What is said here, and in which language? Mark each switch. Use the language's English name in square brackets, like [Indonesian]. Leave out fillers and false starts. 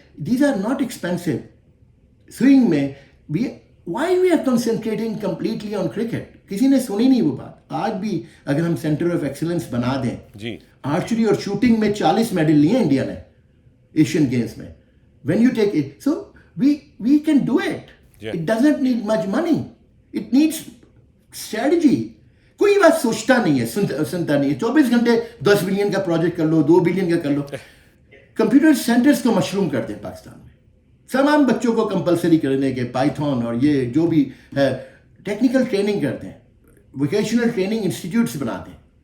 [English] These are not expensive. Swimming mein, why we are concentrating completely on cricket? [Urdu] کسی نے سنی نہیں وہ بات. آج بھی اگر ہم سینٹر آف ایکسلنس بنا دیں, آرچری اور شوٹنگ میں 40 میڈل لیے انڈیا نے ایشین گیمز میں. [English] when you take it, so we can do it. It doesn't need much money. It needs strategy. [Urdu] کوئی بات سوچتا نہیں ہے, سنتا نہیں ہے. 24 گھنٹے 10 بلین کا پروجیکٹ کر لو, 2 بلین کا کر لو. کمپیوٹر سینٹرز کو مشروم کر دیں پاکستان میں, تمام بچوں کو کمپلسری کرنے کے پائتھون اور یہ جو بھی ہے ٹیکنیکل ٹریننگ کر دیں, ووکیشنل ٹریننگ انسٹیٹیوٹس بنا دیں.